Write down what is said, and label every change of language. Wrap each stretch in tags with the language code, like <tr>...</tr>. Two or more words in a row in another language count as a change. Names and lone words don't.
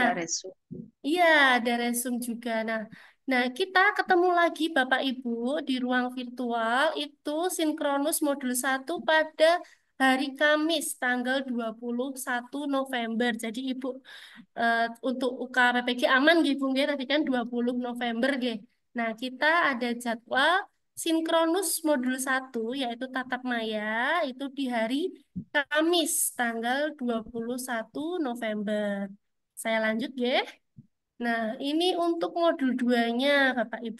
<id>juga resu. iya, ada resume juga. Nah, kita ketemu lagi Bapak Ibu di ruang virtual itu sinkronus modul 1 pada hari Kamis tanggal 21 November. Jadi Ibu untuk UKPPG aman nggih Bu nggih tadi kan 20 November nggih. Nah, kita ada jadwal sinkronus modul 1 yaitu tatap maya itu di hari Kamis tanggal 21 November. Saya lanjut ya. Nah, ini untuk modul 2-nya Bapak Ibu.</id>